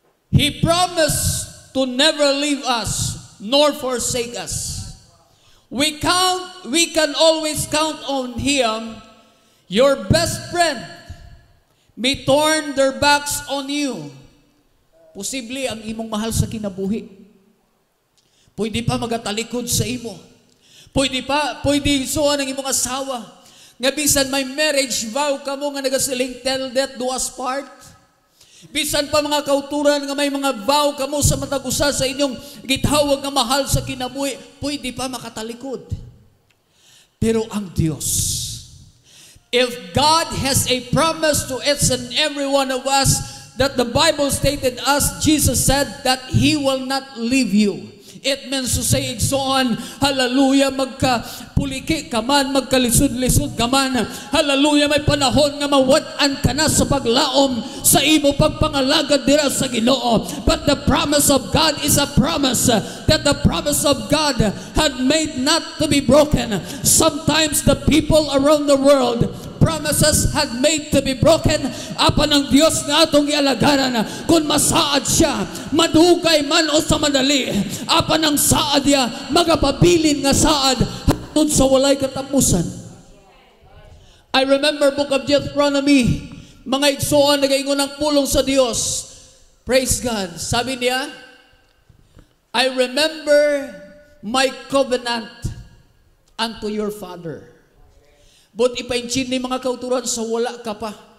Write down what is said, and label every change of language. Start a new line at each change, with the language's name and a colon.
English: He promised to never leave us nor forsake us. We can always count on Him. Your best friend may turn their backs on you.
Hiligaynon: Posible ang imong mahal sa kinabuhi, pwede pa magatalikod sa imo. Pwede isuon ang imong asawa. Nga bisan may marriage vow ka mo nga nagasiling
English: till death do us part.
Hiligaynon: Bisan pa mga kauturan nga may mga vow ka mo sa matag usa sa inyong gitawag nga mahal sa kinabuhi, pwede pa makatalikod. Pero ang Dios,
English: if God has a promise to each and every one of us, that the Bible stated us, Jesus said that He will not leave you. It means to say
Hiligaynon: igsoon, hallelujah, magkapuliki ka man, magkalisod-lisod ka man, hallelujah, may panahon nga mawad-an ka na sa paglaom sa imo pagpangalagad dira sa Ginoo.
English: But the promise of God is a promise that the promise of God had made not to be broken. Sometimes the people around the world, promises had made to be broken.
Hiligaynon: Apan ng Dios nga atong gialagaran, kung masaad siya, madugay man o sa madali, apan ang saad niya, magapabilin nga saad hatod sa walay katapusan.
English: I remember Book of Deuteronomy,
Hiligaynon: mga igsoon nagaingon ng pulong sa Dios. Praise God. Sabi niya,
English: I remember my covenant unto your father.
Hiligaynon: But ipainchid ni mga kauturan sa wala ka pa.